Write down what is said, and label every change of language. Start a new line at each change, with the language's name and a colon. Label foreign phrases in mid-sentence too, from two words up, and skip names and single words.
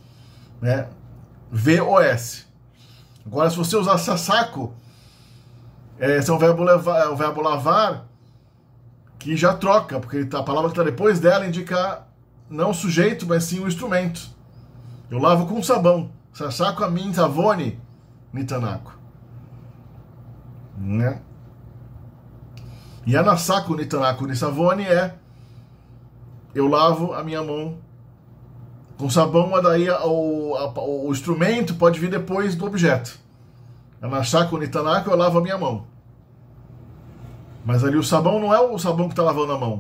Portuguese: VOS. Agora, se você usar sasako, esse é o verbo lavar, que já troca, porque a palavra que está depois dela indica não o sujeito, mas sim o instrumento. Eu lavo com sabão.
Malagasy: Sasako amin savone nitanako.
Portuguese: E
Malagasy: anasako nitanako nisavone
Portuguese: eu lavo a minha mão com sabão, mas daí o instrumento pode vir depois do objeto.
Malagasy: Anasako nitanako,
Portuguese: eu lavo a minha mão. Mas ali o sabão não é o sabão que está lavando a mão.